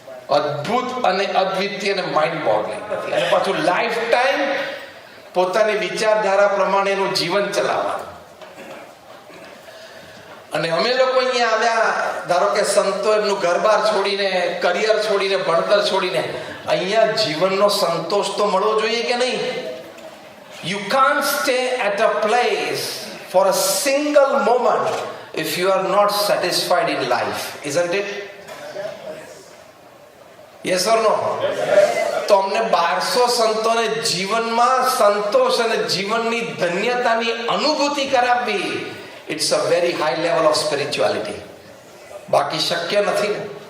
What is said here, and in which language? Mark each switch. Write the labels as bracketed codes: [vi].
[gu] અદ્ભુત અને અદ્વિતીય અને માઇન્ડ બોગલિંગ. અને પાછું લાઈફ ટાઈમ પોતાની વિચારધારા પ્રમાણેનું જીવન ચલાવવાનું. અને અમે લોકો અહીંયા આવ્યા, ધારો કે સંતો એમનું ઘર-બાર છોડીને, કરિયર છોડીને, ભણતર છોડીને અહીંયા જીવનનો સંતોષ તો મળવો જોઈએ કે નહીં? [en] You can't stay at a place for a single moment if you are not satisfied in life, isn't it? Yes or no? [gu] તો અમને 1200 સંતોને જીવનમાં સંતોષ અને જીવનની ધન્યતાની અનુભૂતિ કરાવવી, [en] It's a very high level of spirituality. [gu] બાકી શક્ય નથી ને.